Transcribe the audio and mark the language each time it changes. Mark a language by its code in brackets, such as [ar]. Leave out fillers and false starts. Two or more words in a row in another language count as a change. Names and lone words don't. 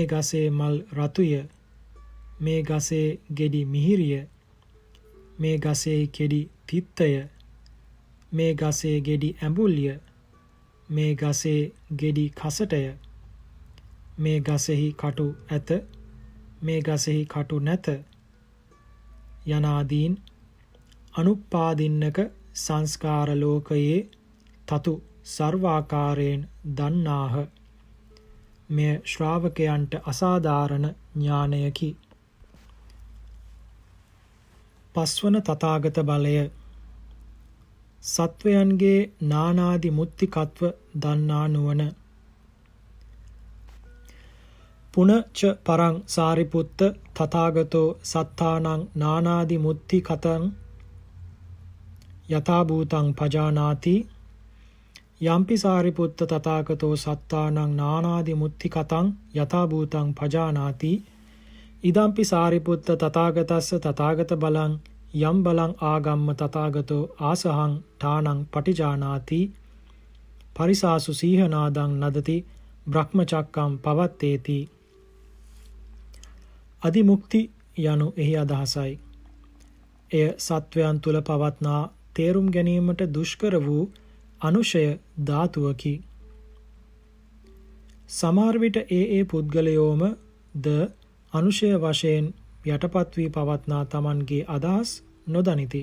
[si] ගසේ මල් රතුය, මේ ගසේ ගෙඩි මිහිරිය, මේ ගසේ ගෙඩි තිත්තය, මේ ගසේ ගෙඩි ඇඹුල්ය, මේ ගසේ ගෙඩි කසටය, මේ ගසෙහි කටු ඇත, මේ ගසෙහි කටු නැත යනාදීන් අනුපාදින්නක සංස්කාර ලෝකයේ තතු සර්වාකාරයෙන් දන්නාහ. මෙය ශ්‍රාවකයන්ට අසාධාරණ ඥානයකි. පස්වන තථාගත බලය සත්වයන්ගේ නානාදි මුත්තිකත්ව දන්නා නුවණ. [pi] පුනච පරං සාරිපුත්ත තථාගතෝ සත්තානං නානාදි මුත්තිකතං යථා භූතං පජානාති. යම්පි සාරිපුත්ත තථාගතෝ සත්තානං නානාදි මුත්තිකතං යථා භූතං පජානාති. ඉදම්පි සාරිපුත්ත තථාගතස්ස තථාගත බලං යම් බලං ආගම්ම තථාගතෝ ආසහං ඨානං පටිජානාති. පරිසාසු සීහනාදං නදති බ්‍රහ්මචක්කම් පවත්තේති. [si] අදිමුක්ති යනු එහි අදහසයි. එය සත්වයන් තුල පවත්නා තේරුම් ගැනීමට දුෂ්කර වූ අනුශය ධාතුවකි. සමහර විට ඒ පුද්ගලයෝම ද අනුශය වශයෙන් යටපත් වී පවත්නා තමන්ගේ අදහස් නොදනිති.